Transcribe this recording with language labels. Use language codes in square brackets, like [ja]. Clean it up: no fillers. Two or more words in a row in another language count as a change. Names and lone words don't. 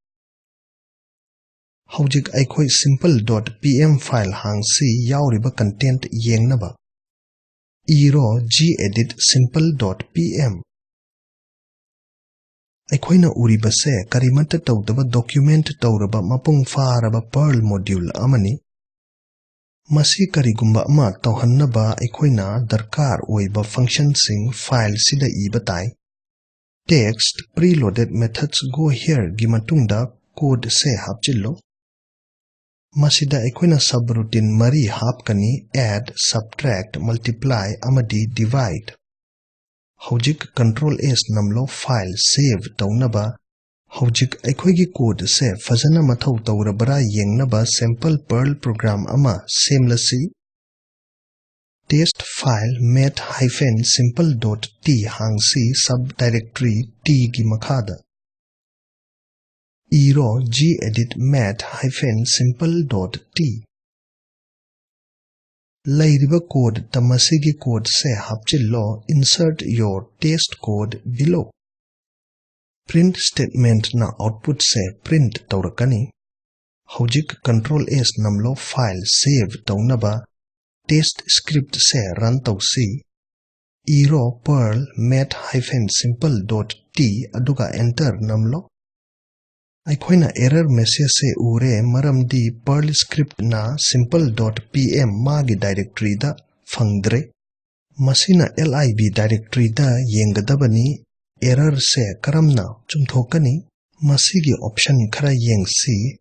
[mni] ꯍꯧꯖꯤꯛ ꯑꯩꯈꯣꯏ simple.pm ꯐꯥꯏꯜ ꯍꯥꯡꯁꯤ ꯌꯥꯎꯔꯤꯕ ꯀꯟꯇꯦꯟꯠ ꯌꯦꯡꯅꯕ ꯏꯔꯣ gedit simple.pm ꯑꯩꯈꯣꯏꯅ ꯎꯔꯤꯕꯁꯦ ꯀꯔꯤꯃꯠꯇ ꯇꯧꯗꯕ ꯗꯣꯀꯨꯃꯦꯟꯠ ꯇꯧꯔꯕ ꯃꯄꯨꯡ ꯐꯥꯔꯕ Perl module ꯑꯃꯅꯤ ꯃꯁꯤ ꯀꯔꯤꯒꯨꯝꯕ ꯑꯃ ꯇꯧꯍꯟꯅꯕ ꯑꯩꯈꯣꯏꯅ ꯗꯔꯀꯥꯔ ꯑꯣꯏꯕ ꯐꯪꯁꯟꯁꯤꯡ ꯐꯥꯏꯜꯁꯤꯗ ꯏꯕ ꯇꯥꯏ [en] text preloaded methods go here [mni] ꯒꯤ ꯃꯇꯨꯡꯗ ꯀꯣꯗ ꯁꯦ ꯍꯥꯞꯆꯤꯜꯂꯣ ꯃꯁꯤꯗ ꯑꯩꯈꯣꯏꯅ subroutine ꯃꯔꯤ ꯍꯥꯞꯀꯅꯤ [en] add, subtract, multiply [mni] ꯑꯃꯗꯤ divide ꯍꯧꯖꯤꯛ Ctrl S ꯅꯝꯂꯣ ꯐꯥꯏꯜ ꯁꯦꯚ ꯇꯧꯅꯕ ꯍꯧꯖꯤꯛ ꯑꯩꯈꯣꯏꯒꯤ ꯀꯣꯗ ꯁꯦ ꯐꯖꯅ ꯃꯊꯧ ꯇꯧꯔꯕ꯭ꯔꯥ ꯌꯦꯡꯅꯕ [en] sample Perl program [mni] ꯑꯃ ꯁꯦꯝꯂꯁꯤ [en] test file math-simple.t [mni] ꯍꯥꯡꯁꯤ [en] subdirectory t [mni] ꯒꯤ ꯃꯈꯥꯗ ꯏꯔꯣ [en] gedit math-simple.t [mni] ꯂꯩꯔꯤꯕ ꯀꯣꯗꯇ ꯃꯁꯤꯒꯤ ꯀꯣꯗ ꯁꯦ ꯍꯥꯞꯆꯤꯜꯂꯣ [en] insert your test code below print statement [mni] ꯅ output ꯁꯦ print ꯇꯧꯔꯛꯀꯅꯤ ꯍꯧꯖꯤꯛ Ctrl S ꯅꯝꯂꯣ ꯐꯥꯏꯜ ꯁꯦꯚ ꯇꯧꯅꯕ [en] test script [mni] ꯁꯦ run ꯇꯧꯁꯤ ꯏꯔꯣ [en] Perl math-simple.t [mni] ꯑꯗꯨꯒ enter ꯅꯝꯂꯣ ꯑꯩꯈꯣꯏꯅ [en] error message [mni] ꯁꯦ ꯎꯔꯦ ꯃꯔꯝꯗꯤ [en] Perl script [mni] ꯅ simple.pm ꯃꯥꯒꯤ ꯗꯥꯏꯔꯦꯛꯇꯔꯤꯗ ꯐꯪꯗ꯭ꯔꯦ ꯃꯁꯤꯅ lib ꯗꯥꯏꯔꯦꯛꯇꯔꯤꯗ ꯌꯦꯡꯒꯗꯕꯅꯤ error ꯁꯦ ꯀꯔꯝꯅ ꯆꯨꯝꯊꯣꯛꯀꯅꯤ ꯃꯁꯤꯒꯤ ꯑꯣꯞꯁꯟ ꯈꯔ ꯌꯦꯡꯁꯤ